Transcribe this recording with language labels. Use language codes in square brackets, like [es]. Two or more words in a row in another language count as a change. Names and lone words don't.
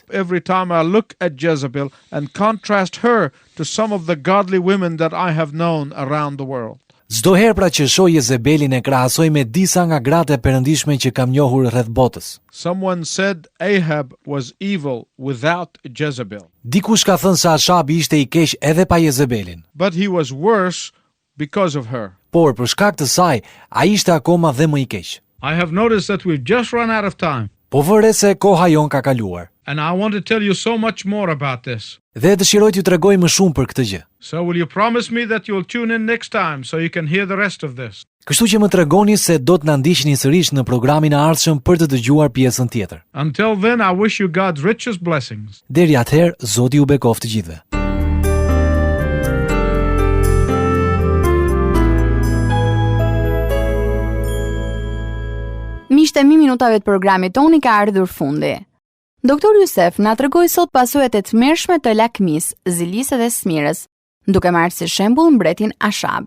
[en] Every time I look at Jezebel and contrast her to some of the godly women that I have known around the world, [sq] Çdo herë pra që shoh Jezebelin e krahasoj me disa nga gratë e perëndishme që kam njohur rreth botës. [en] someone said Ahab was evil without Jezebel, [sq] Dikush ka thënë se Ashabi ishte i keq edhe pa Jezebelin, [en] but he was worse because of her. [sq] por për shkak të saj, ai ishte akoma dhe më i keq. [en] I have noticed that we've just run out of time, [sq] Po vëre se koha jon ka kaluar. [en] and I want to tell you so much more about this. [sq] Dhe dëshiroj t'ju tregoj më shumë për këtë gjë. [en] So will you promise me that you'll tune in next time so you can hear the rest of this? [sq] Kështu që më tregoni se do të na ndiqni sërish në programin e ardhshëm për të dëgjuar pjesën tjetër. [en] Until then, I wish you God's richest blessings. [sq] Deri atëherë, Zoti ju bekoft të gjithëve. Miqtë e mi, minutave të programit toni ka ardhur fundi. Doktor Jusef na tregoi sot pasojat e tmerrshme të lakmis, zilisë dhe smirës, duke marrë si shembull mbretin Ashab.